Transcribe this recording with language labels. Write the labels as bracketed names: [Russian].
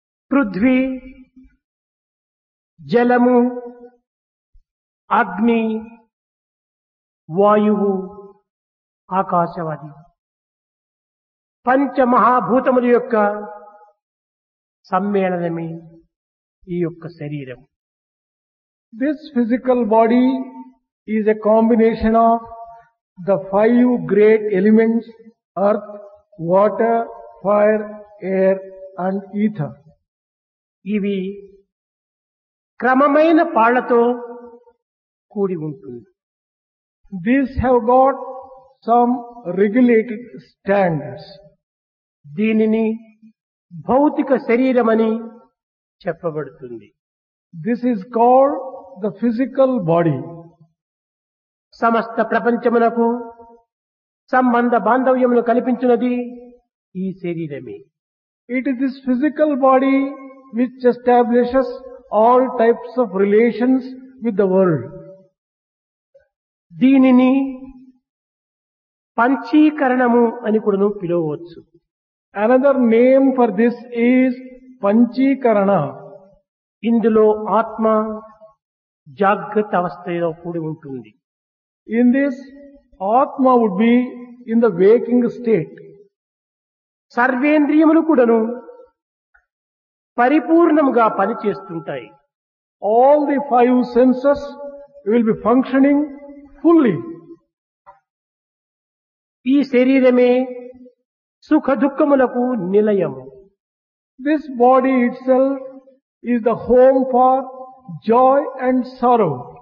[Telugu] పృథ్వీ, జలము, అగ్ని, వాయువు, ఆకాశవాది పంచమహాభూతముల యొక్క సమ్మేళనమే ఈ యొక్క శరీరం. [English] This physical body is a combination of the 5 great elements: earth, water, fire, air and ether. [Telugu] ఇవి క్రమమైన పాళ్లతో కూడి ఉంటుంది. [English] These have got some regulated standards. [Telugu] దీనిని భౌతిక శరీరమని చెప్పబడుతుంది. [English] This is called the physical body. [Telugu] సమస్త ప్రపంచమునకు సంబంధ బాంధవ్యమును కల్పించినది ఈ శరీరమే. [English] It is this physical body which establishes all types of relations with the world. [Telugu] దీనిని పంచీకరణము అని కూడా పిలువవచ్చు. [English] Another name for this is Panchikarana. [Telugu] ఇందులో ఆత్మ జాగ్రత్త అవస్థలో కూడి ఉంటుంది. [English] In this, Atma would be in the waking state. [Telugu] సర్వేంద్రియములు కూడాను పరిపూర్ణముగా పనిచేస్తుంటాయి. [English] All the five senses will be functioning fully. [Telugu] ఈ శరీరమే సుఖ దుఃఖములకు నిలయము. [English] This body itself is the home for joy and sorrow.